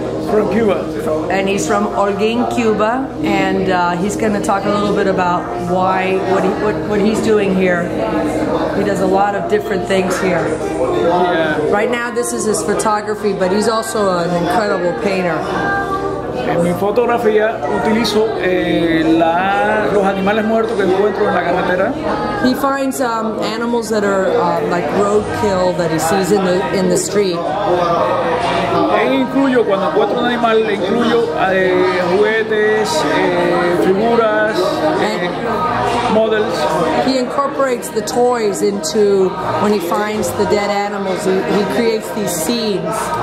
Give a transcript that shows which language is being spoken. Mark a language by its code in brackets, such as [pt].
[en] From Cuba. And he's from Holguín, Cuba, and he's going to talk a little bit about what he's doing here. He does a lot of different things here. Yeah. Right now this is his photography, but he's also an incredible painter. [es] En mi fotografía utilizo los animales muertos que encuentro en la carretera. [en] He finds animals that are like roadkill that he sees in the street. [es] Incluyo, cuando encuentro un animal, incluyo juguetes, figuras, [en] models. He incorporates the toys into, when he finds the dead animals, he creates these scenes.